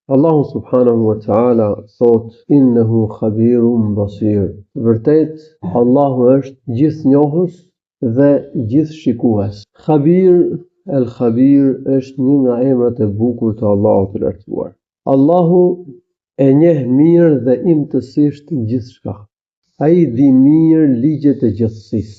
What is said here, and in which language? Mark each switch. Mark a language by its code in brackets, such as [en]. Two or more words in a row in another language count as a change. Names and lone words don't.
[ar] الله سبحانه و تعالى thot, إنه خبير بصير. [sq] Vërtet, Allahu është gjithnjohës dhe gjithshikues. El Khabir është një nga emrat e bukur të Allahut të lartësuar. Allahu e njeh mirë dhe imtësisht gjithçka. Ai di mirë ligjet e gjithësisë.